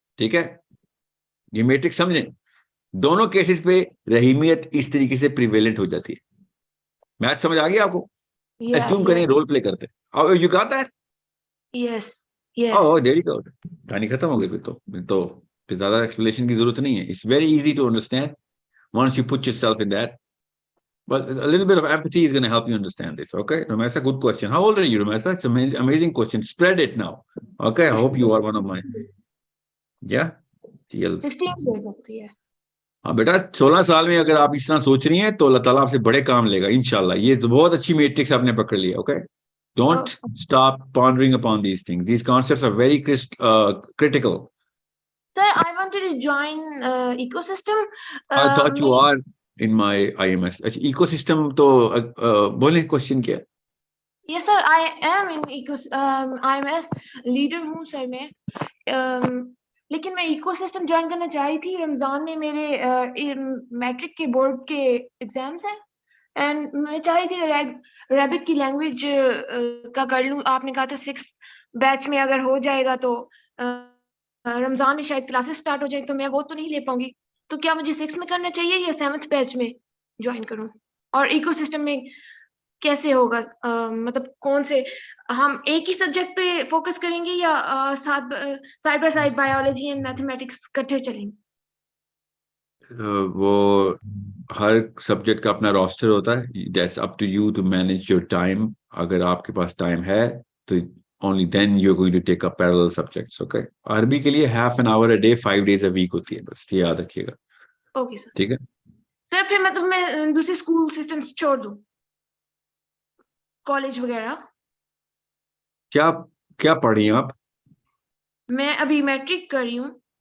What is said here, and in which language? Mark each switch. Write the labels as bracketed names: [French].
[Urdu] ٹھیک ہے, یہ میٹرک سمجھیں. دونوں کیسز پہ رحیمیت اس طریقے سے پریویلنٹ ہو جاتی ہے. میتھ سمجھ آ گیا آپ کو؟ اسیوم کریں رول پلے کرتے ہیں. [English] You got that? Yes very good. [Urdu] کہانی ختم ہو گئی پھر تو زیادہ ایکسپلینیشن کی ضرورت نہیں ہے. [English] It's very easy to understand once you put yourself in that. But a little bit of empathy is going to help you understand this. Okay, Ramesa, good question. How old are you, Ramesa? It's an amazing question. Spread it now. Okay, I hope you are one of mine. Yeah? 16 years old, yeah. [Urdu] ہاں بیٹا, 16 سال میں اگر آپ اس طرح سوچ رہی ہیں تو اللہ تعالیٰ آپ سے بڑے کام لے گا انشاءاللہ. یہ بہت اچھی میٹرکس آپ نے پکڑ لیا. [English] Okay, don't stop pondering upon these things. These concepts are very critical. Sir, I wanted to join ecosystem. I thought you are in my IMS. [Urdu] اچھا, ecosystem تو بولیں کوشچن کیا؟ [English] Yes sir, I am in IMS leader [Urdu] ہوں سر میں, لیکن میں eco system join کرنا چاہی تھی. رمضان میں میرے میٹرک کے بورڈ کے ایگزامس ہیں, اینڈ میں چاہی تھی ریبک کی لینگویج کا کر لوں. آپ نے کہا تھا 6 بیچ میں اگر ہو جائے گا تو رمضان میں شاید کلاسز سٹارٹ ہو جائیں, تو میں وہ تو نہیں لے پاؤں گی. تو کیا مجھے 6 میں کرنا چاہیے یا 7th بیچ میں جوائن کروں؟ اور ایکو سسٹم میں کیسے ہوگا؟ مطلب کون سے ہم ایک ہی سبجیکٹ پہ فوکس کریں گے یا side by side biology and mathematics کٹھے چلیں گے؟ وہ ہر سبجیکٹ کا اپنا روسٹر ہوتا ہے. [English] That's up to you to manage your time. [Urdu] اگر آپ کے پاس ٹائم ہے تو [English] only then you're going to take up parallel subjects. [Urdu] Okay, عربی کے لیے [English] half an hour a day 5 days a week [Urdu] ہوتی ہے, بس یہ یاد رکھیے گا. [English] Okay sir. [Urdu] ٹھیک ہے سر پھر مطلب میں دوسرے اسکول سسٹم چھوڑ دوں, کالج وغیرہ؟ کیا پڑھ رہی ہیں آپ؟ میں ابھی میٹرک کر رہی ہوں.